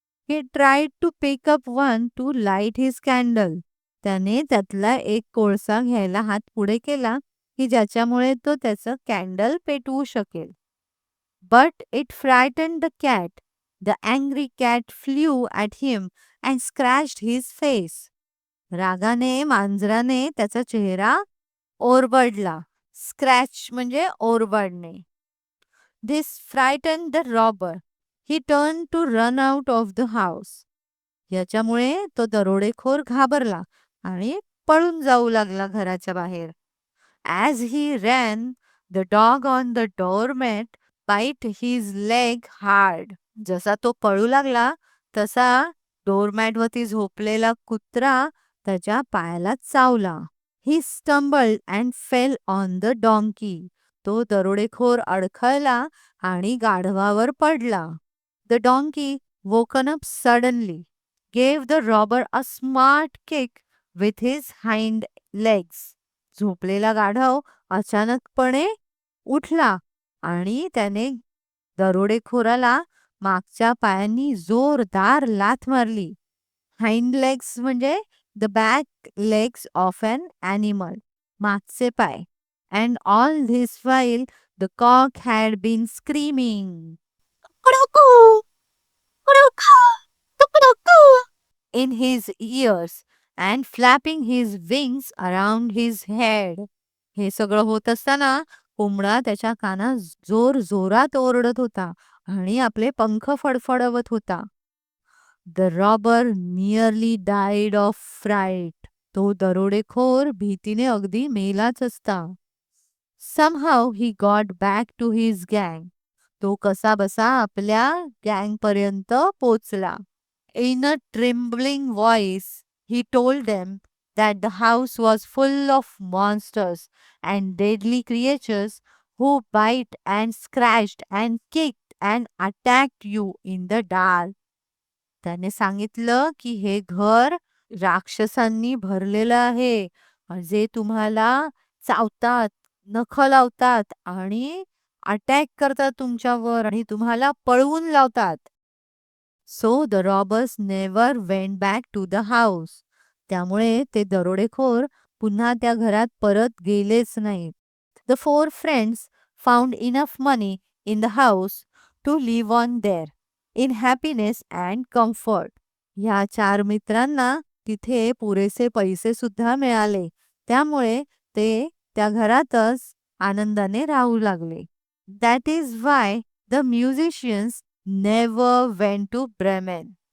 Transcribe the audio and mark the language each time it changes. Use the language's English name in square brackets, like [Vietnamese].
[English] He tried to pick up one to light his candle. [Marathi] त्याने त्यातला एक कोळसा घ्यायला हात पुढे केला की ज्याच्यामुळे तो त्याचं कॅन्डल पेटवू शकेल. [English] But it frightened the cat. The angry cat flew at him and scratched his face. [Marathi] रागाने मांजराने त्याचा चेहरा ओरबडला. स्क्रॅच म्हणजे ओरबडणे. [English] This frightened the robber. He turned to run out of the house. [Marathi] याच्यामुळे तो दरोडेखोर घाबरला आणि पळून जाऊ लागला घराच्या बाहेर. [English] As he ran, the dog on the doormat bit his leg hard. [Marathi] जसा तो पळू लागला तसा डोरमॅटवरती झोपलेला कुत्रा त्याच्या पायाला चावला. [English] He stumbled and fell on the donkey. [Marathi] तो दरोडेखोर अडखळला आणि गाढवावर पडला. [English] The donkey, woken up suddenly, gave the robber a smart kick with his hind legs. [Marathi] झोपलेला गाढव अचानकपणे उठला आणि त्याने दरोडेखोराला मागच्या पायांनी जोरदार लाथ मारली. [English] hind legs [Marathi] म्हणजे [English] the back legs of an animal, [Marathi] मागचे पाय. [English] And all this while the cock had been screaming, "Kukuruku, kukuruku, kukuruku," in his ears and flapping his wings around his head. [Marathi] हे सगळं होत असताना कोंबडा त्याच्या कानात जोर जोरात ओरडत होता आणि आपले पंख फडफडवत होता. [English] The robber nearly died of fright. [Marathi] तो दरोडेखोर भीतीने अगदी मेलाच असता. [English] Somehow he got back to his gang. [Marathi] तो कसाबसा आपल्या गँगपर्यंत पोचला. [English] In a trembling voice, he told them that the house was full of monsters and deadly creatures who bite and scratched and kicked and attacked you in the dark. [Marathi] त्याने सांगितलं की हे घर राक्षसांनी भरलेलं आहे, जे तुम्हाला चावतात, नख लावतात आणि अटॅक करतात तुमच्यावर आणि तुम्हाला पळवून लावतात. [English] So the robbers never went back to the house. [Marathi] त्यामुळे ते दरोडेखोर पुन्हा त्या घरात परत गेलेच नाहीत. [English] The four friends found enough money in the house to live on there in happiness and comfort. [Marathi] ह्या चार मित्रांना तिथे पुरेसे पैसे सुद्धा मिळाले. त्यामुळे ते त्या घरातच आनंदाने राहू लागले. [English] That is why the musicians never went to Bremen.